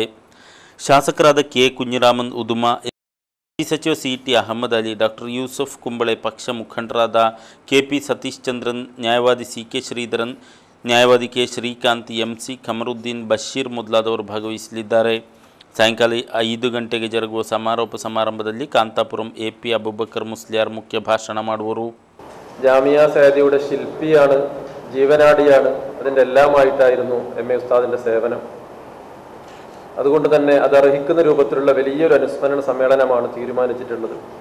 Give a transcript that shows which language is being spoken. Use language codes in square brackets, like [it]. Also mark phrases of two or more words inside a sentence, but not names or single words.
[kn] ಶಾಸಕರಾದ ಕೆ ಕುഞ്ഞിರಾಮನ್ ಉದುಮಾ, ಸಚಿವ ಸಿ.ಟಿ. ಅಹಮದ್ ಅಲಿ, ಡಾಕ್ಟರ್ ಯೂಸುಫ್ ಕುಂಬಳೆ, ಪಕ್ಷ ಮುಖಂಡರಾದ ಕೆ.ಪಿ. ಸತೀಶ್ ಚಂದ್ರನ್, ನ್ಯಾಯವಾದಿ ಸಿ.ಕೆ. ಶ್ರೀಧರನ್, ನ್ಯಾಯವಾದಿ ಕೆ ಶ್ರೀಕಾಂತ್, MC ಕಮರುದ್ದೀನ್, ಬಶೀರ್ ಮೊದಲಾದವರು ಭಾಗವಹಿಸಲಿದ್ದಾರೆ. ಸಾಯಂಕಾಲ 5 ಗಂಟೆಗೆ ಜರುಗುವ ಸಮಾರೋಪ ಸಮಾರಂಭದಲ್ಲಿ ಕಾಂತಾಪುರಂ AP ಅಬೂಬಕ್ಕರ್ ಮುಸ್ಲಿಯಾರ್ ಮುಖ್ಯ ಭಾಷಣ ಮಾಡುವರು. [ml] ജാമിയ സയ്യിദിയുടെ ശില്പിയാണ്, ജീവനാടിയാണ്, അതിൻ്റെ എല്ലാമായിട്ടായിരുന്നു MA ഉസ്താദിൻ്റെ സേവനം. അതുകൊണ്ട് തന്നെ അത് അർഹിക്കുന്ന രൂപത്തിലുള്ള വലിയൊരു അനുസ്മരണ സമ്മേളനമാണ് തീരുമാനിച്ചിട്ടുള്ളത്.